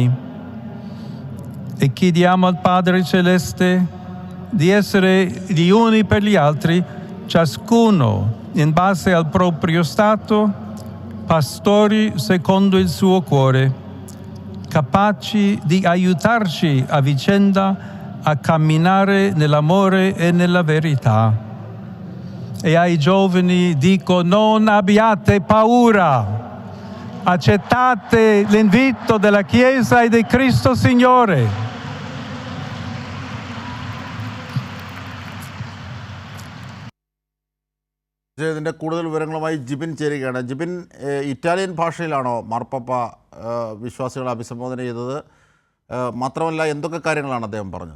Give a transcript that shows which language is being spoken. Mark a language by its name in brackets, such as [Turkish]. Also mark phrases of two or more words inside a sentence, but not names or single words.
[Italian] E chiediamo al Padre Celeste di essere gli uni per gli altri, ciascuno in base al proprio stato, pastori secondo il suo cuore, capaci di aiutarci a vicenda a camminare nell'amore e nella verità. E ai giovani dico: non abbiate paura, accettate l'invito della Chiesa e di Cristo Signore. [Malayalam] ഇതിൻ്റെ കൂടുതൽ വിവരങ്ങളുമായി ജിബിൻ ചേരുകയാണ്. ജിബിൻ, ഇറ്റാലിയൻ ഭാഷയിലാണോ മാർപ്പാപ്പ വിശ്വാസികളെ അഭിസംബോധന ചെയ്തത്? മാത്രമല്ല, എന്തൊക്കെ കാര്യങ്ങളാണ് അദ്ദേഹം പറഞ്ഞത്?